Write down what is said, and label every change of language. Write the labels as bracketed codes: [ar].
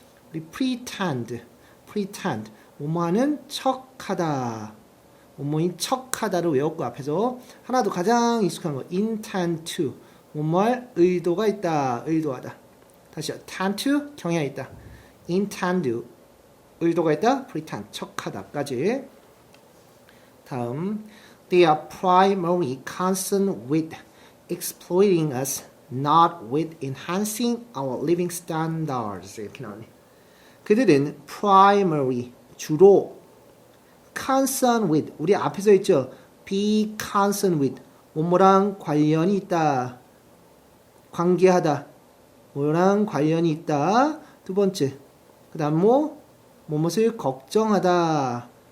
[ko] 우리 pretend 뭐뭐하는 척하다. 뭐뭐인 척하다를 외웠고, 앞에서 하나 더 가장 익숙한 거 intend to 뭐뭐할 의도가 있다. 의도하다. 다시요. tend to 경향이 있다. intend 의도가 있다. pretend 척하다까지. [en] 다음 They are primarily concerned with exploiting us, not with enhancing our living standards. [ko] 이렇게 나오네. 그들은 primary 주로 concerned with 우리 앞에서 있죠. be concerned with 뭐뭐랑 관련이 있다. 관계하다. 뭐랑 관련이 있다. 두 번째. 그 다음 뭐뭇을 걱정하다.